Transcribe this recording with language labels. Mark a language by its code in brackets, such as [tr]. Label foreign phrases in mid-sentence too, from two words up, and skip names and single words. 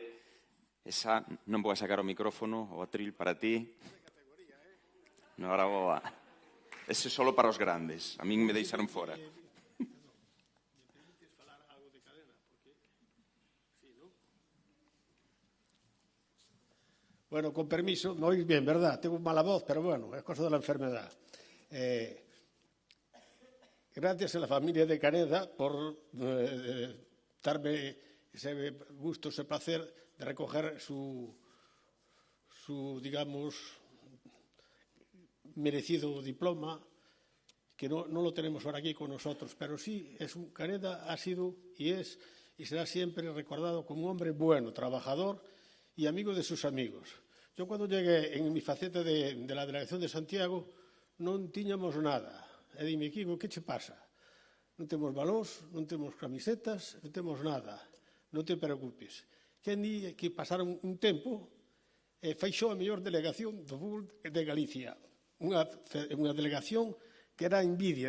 [gl] Esa, non vou a sacar o micrófono, o atril para ti. Ahora vou a... Ese é solo para os grandes, a min me deixaron fora. [es] Bueno, con permiso, no oís bien, ¿verdad? Tengo mala voz, pero bueno, es cosa de la enfermedad. Gracias a la familia de Caneda por darme ese gusto, ese placer de recoger su digamos, merecido diploma, que no lo tenemos ahora aquí con nosotros, pero sí, Caneda ha sido y es y será siempre recordado como un hombre bueno, trabajador y amigo de sus amigos. Yo cuando llegué en mi faceta de la delegación de Santiago [gl] non tiñamos nada. E dime, Kiko, que che pasa? Non temos balós, non temos camisetas, non temos nada. Non te preocupes. Que pasaron un tempo Feixóo a mellor delegación do fútbol de Galicia. Unha delegación que era envidia.